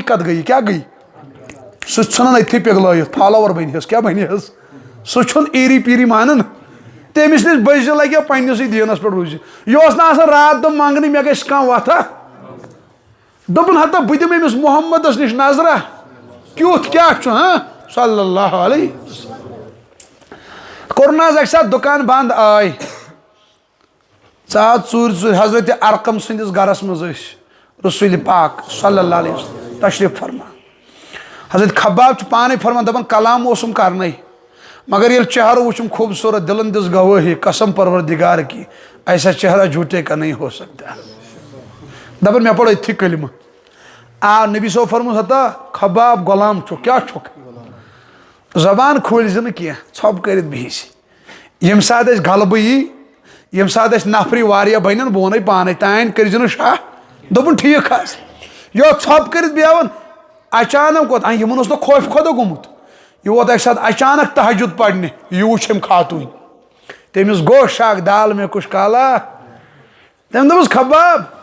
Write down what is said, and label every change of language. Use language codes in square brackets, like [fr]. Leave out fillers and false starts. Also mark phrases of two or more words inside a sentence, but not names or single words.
[ks] کتھ گٔیی کیٛاہ گٔیی سُہ چھُ ژھٕنان أتھی پِگلٲیِتھ فالوور بنہِ کیٛاہ بنہِ سُہ چھُنہٕ ایٖری پیٖری مانان تٔمِس نِش بٔزِ لگہِ پننِسٕے دیٖنس پٮ۪ٹھ روٗزِ یہِ اوس نہٕ آسان رات دۄہ منٛگنہِ مےٚ گژھِ کانٛہہ وتھا دوٚپُن ہتا بہٕ دِمہٕ أمِس محمدس نِش نظرا کیُتھ کیٛاہ چھُ ہاں [ar] صلی اللہ علیہ [ks] کوٚر نہٕ حظ اکہِ ساتہٕ دُکان بنٛد آے ژاو ژوٗرِ حضرت ارقم سٕنٛدِس گرس منٛز ٲسۍ رسول پاک [ar] صلی اللہ علیہ وسلم [ks] تشریف فرمان حضرت خباب چھُ پانے فرمان دپان کلام اوسُم کرنے مگر ییٚلہِ چہرٕ وٕچھُم خوٗبصوٗرت دلن دِژ گوٲہی [ur] قسم پروردگار کی ایسا چہرہ جھوٹے کا نہیں ہو سکتا [ks] دپان مےٚ پوٚر أتھی کلمہٕ آ نبی صٲب فرموس ہتا خباب غلام چھُکھ کیٛاہ چھُکھ زبان کھوٗلۍ زِ نہٕ کینٛہہ ژھۄپ کٔرِتھ بِہِو ییٚمہِ ساتہٕ اَسہِ غلبہٕ یی ییٚمہِ ساتہٕ اَسہِ نفری واریاہ بنن بہٕ وَنَے پانے تانۍ کٔرۍ زِ نہٕ شاہ دوٚپُن ٹھیٖک حظ یہِ اوس ژھۄپ کٔرِتھ بیٚہوان اچانک ووت یِمن اوس نہٕ خوف خۄدا گوٚمُت یہِ ووت اکہِ ساتہٕ اچانک تہجُد پرنہِ یہِ وٕچھ أمۍ خاتوٗن تٔمِس گوٚو شک دال مےٚ کُش کالا تٔمۍ دوٚپُس خباب